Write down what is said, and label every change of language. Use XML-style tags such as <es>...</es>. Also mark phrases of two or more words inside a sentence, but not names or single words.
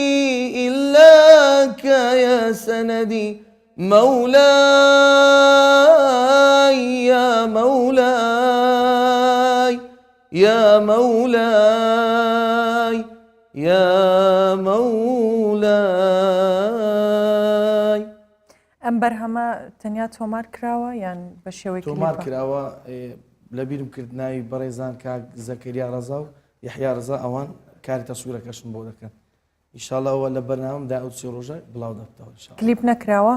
<ar>إلاك يا سندي مولاي يا مولاي يا مولاي يا مولاي</ar> <ckb>ئەم بەرهەمە تەنیا تۆمار کراوە یان بە شێوەی تۆمار کراوە لەبیرم کرد ناوی بەڕێزان کاک زەکەریا ڕەزا و یحیا ڕەزا ئەوان کاری تەسویرەکەشم بۆ دەکەن ئینشاڵڵەوە لە بەرنامەمدا ئەو چی ڕۆژە بڵاو دەبتەوە کلیپ نەکراوە</ckb>